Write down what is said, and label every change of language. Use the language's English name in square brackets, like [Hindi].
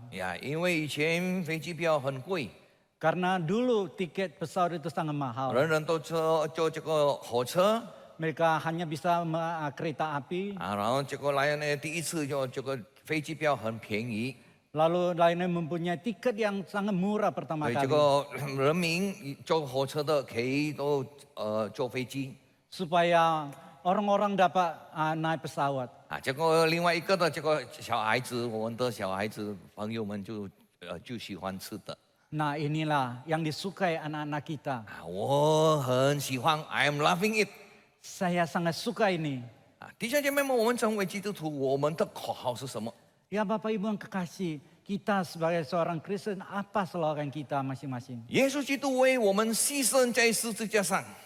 [Chinese] 呀，因为以前飞机票很贵， [Indonesian] Karena dulu tiket pesawat itu sangat mahal. [Chinese] 人人都坐这个火车 [Indonesian] Mereka hanya bisa kereta api. [Chinese] 啊，然后这个 Lion Air 第一次就这个飞机票很便宜， [Indonesian] Lalu Lion Air mempunyai tiket yang sangat murah [Chinese] 所 [Indonesian] pertama [Chinese] 以这 [Indonesian] kali. [Chinese] 个人民坐火车的可以都坐飞机 [Indonesian] Supaya orang-orang dapat naik pesawat. [Chinese] 啊。这个另外一个的这个小孩子，我们的小孩子朋友们就喜欢吃的 [Indonesian] Nah inilah yang disukai anak-anak kita. [Chinese] 啊，我很喜欢 ， [English] I am loving it。 [Indonesian] Saya sangat suka ini. [Chinese] 啊，弟兄姐妹们，我们成为基督徒，我们的口号是什么？ [Indonesian] Ya Bapak Ibu yang kekasih, kita sebagai seorang Kristen apa slogan kita masing-masing? [Chinese] 耶稣基督为我们牺牲在十字架上，